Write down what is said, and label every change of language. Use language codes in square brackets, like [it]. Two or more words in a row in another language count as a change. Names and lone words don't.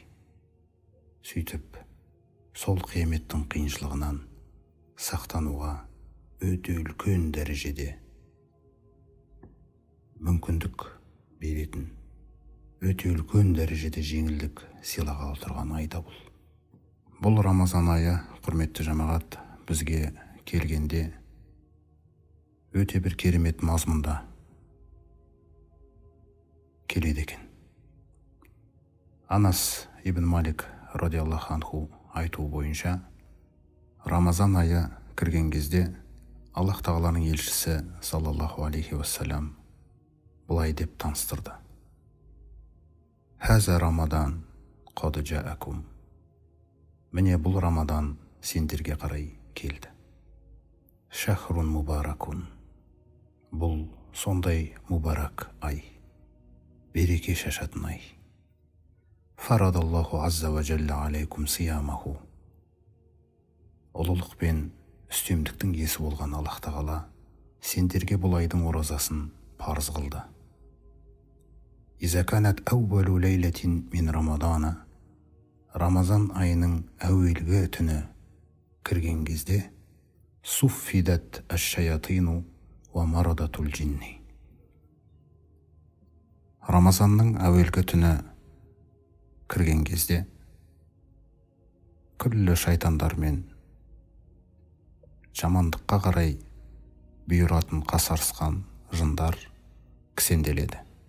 [kk] Сөйтіп, сол қияметтің қиыншылығынан сақтануға өте үлкен дәрежеде мүмкіндік беретін, өте үлкен дәрежеде жеңілдік сыйлағалы тұрған айда бұл. Бұл Рамазан айы, құрметті жамағат, бізге келгенде өте бір керемет мазмұнда келеді екен. Анас ибн Малик [ar] رضي الله عنه [kk] айтуы бойынша, Рамазан айы кірген кезде Аллах Тағаланың елшісі [ar] صلى الله عليه وسلم [kk] бұлай деп таныстырды. [ar] هذا رمضان قد جاءكم. [kk] Міне бұл Рамадан сендерге қарай келді. [ar] شهر مبارك. [kk] Бұл сондай мубарак ай, береке шашатын ай. [ar] فرض الله عز وجل عليكم صيامه. [kk] Ұлылық пен үстемдіктің иесі болған Аллах Тағала сендерге бұл айдың оразасын парыз қылды. [ar] إذا كانت أول ليلة من رمضان. [kk] Рамазан айының әуелгі түні кірген кезде [ar] صفدت الشياطين ومردة الجن. [kk] Рамазанның әуелгі түні кірген кезде күллі шайтандар мен жамандыққа қарай бұйыратын қасарысқан жындар кісенделеді.